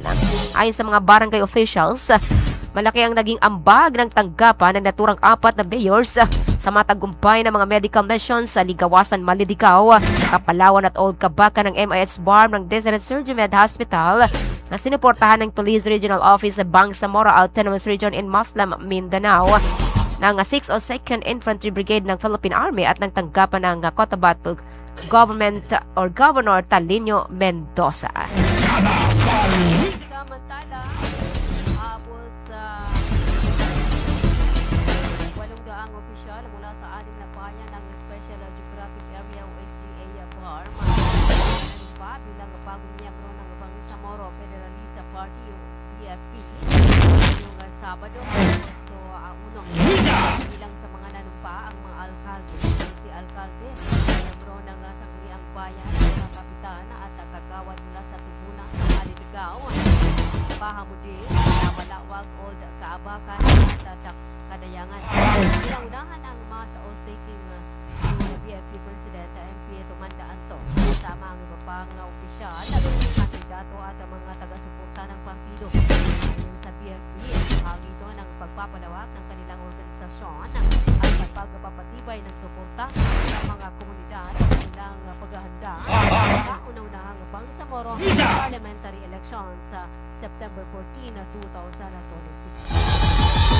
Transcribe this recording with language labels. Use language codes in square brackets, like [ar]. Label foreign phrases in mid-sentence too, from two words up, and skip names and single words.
[tl] Ayon sa mga barangay officials, malaki ang naging ambag ng tanggapan ng naturang 4 na mayors sa matagumpay ng mga medical missions sa Ligawasan, Malidigaw, Kapalawan at Old Kabakan ng MIS BARM ng Deseret Surgimed Hospital na sinuportahan ng Police Regional Office sa Bangsamoro Autonomous Region in Muslim Mindanao ng 602nd Infantry Brigade ng Philippine Army at ng tanggapan ng Cotabato Government or Governor Talinio Mendoza. Samantala, abot sa 800 opisyal mula sa 6 na bayan ng Special Geographic Area o SGA BARM pa bilang bagong miyembro ng Bangsamoro Federalista Party o PFP ngayong Sabado, Agosto 1. Bilang sa mga nanumpa ang mga alkalde, si alkalde, miyembro ng sangguniang bayan, kapitan at kagawad mula sa Tubunan, Malidigaw, Bahamudi, Malawag, Old Kaabakan at Kadayangan. Bilang unahan ang mga taon-taking BFP President MP Tumanda Anto kasama ang iba pang opisyal, kandidato at mga taga-suporta ng Pampido. Ayon sa BFP, bahagi ito ng pagpapalawak ng kanilang organisasyon at pagpapatibay ng suporta sa mga komunidad at kanilang paghahanda sa una-unahang Bangsamoro parliamentary elections sa September 14, 2026.